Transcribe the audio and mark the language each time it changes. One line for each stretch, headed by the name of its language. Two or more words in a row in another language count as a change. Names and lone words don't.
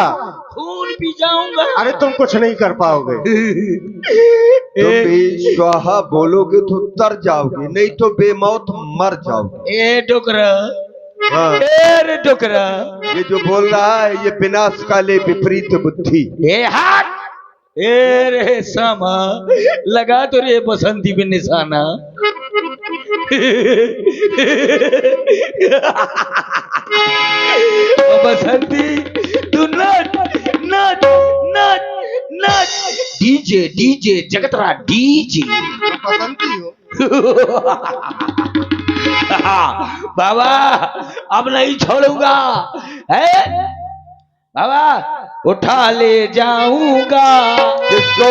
Hindi: खून पी जाऊंगा। अरे तुम कुछ नहीं कर पाओगे। तुम भी स्वाहा बोलोगे तो तर जाओगे, नहीं तो बेमौत मर जाओगे। ए डुकरा, हाँ। ए डुकरा, ये जो बोल रहा है ये
Sanskrit: विनाश काले विपरीत बुद्धि।
Hindi: ए हाथ, ए रे सामा, लगा तो रे बसंती पे निशाना। बसंती तू नाच नाच नाच नाच। डीजे डीजे जगतरा डीजे। बाबा अब नहीं छोड़ूंगा, है बाबा, उठा ले जाऊंगा किसको?